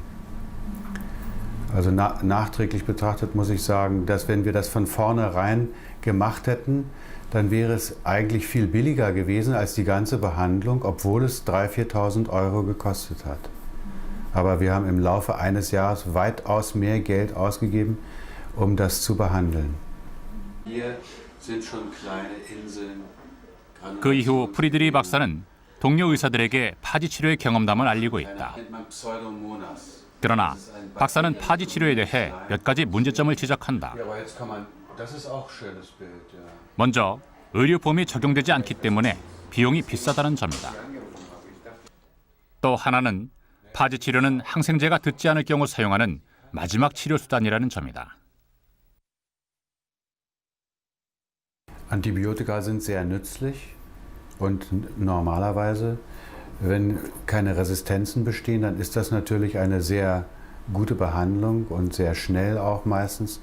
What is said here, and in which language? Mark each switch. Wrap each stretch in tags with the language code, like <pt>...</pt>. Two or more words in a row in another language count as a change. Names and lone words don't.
<de>Also nachträglich betrachtet muss ich sagen, dass wenn wir das von vornherein gemacht hätten, dann wäre es eigentlich viel billiger gewesen als die ganze Behandlung, obwohl es 3.000, 4.000 Euro gekostet hat. Aber wir haben im Laufe eines Jahres weitaus mehr Geld ausgegeben, um das zu behandeln. Hier sind schon kleine Inseln.</de> <ko>그 이후 프리드리 박사는 동료 의사들에게 파지 치료의 경험담을 알리고 있다. 그러나 박사는 파지 치료에 대해 몇 가지 문제점을 지적한다. 먼저 의료보험이 적용되지 않기 때문에 비용이 비싸다는 점이다. 또 하나는 파지 치료는 항생제가 듣지 않을 경우 사용하는 마지막 치료 수단이라는 점이다.</ko> <de>Antibiotika sind sehr nützlich und normalerweise, wenn keine Resistenzen bestehen, dann ist das natürlich eine sehr gute Behandlung und sehr schnell auch meistens.</de>